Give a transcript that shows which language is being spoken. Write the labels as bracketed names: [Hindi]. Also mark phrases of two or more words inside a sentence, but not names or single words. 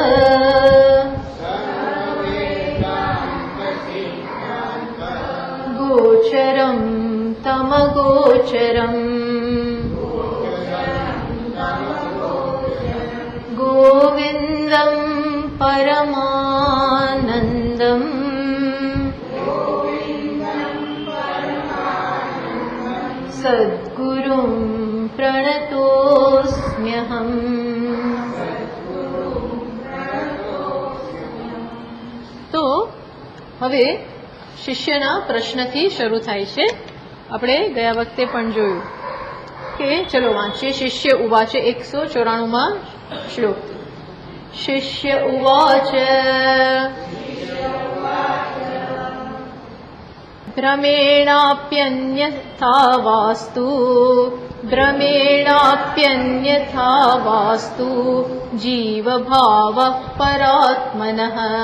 [Sanskrit] गोचरं तमगोचरम् गोविन्दं परमानन्दम् सद्गुरुं प्रणतोऽस्म्यहम्। [Gujarati] तो હવે શિષ્યના પ્રશ્નથી શરૂ થાય છે. આપણે ગયા વખતે પણ જોયું કે ચલો વાંચીએ. [Sanskrit] शिष्य उवाच [Gujarati] 194માં શ્લોક. [Sanskrit] शिष्य उवाच भ्रमेणाप्यन्यथा वास्तु जीवभावः परात्मनः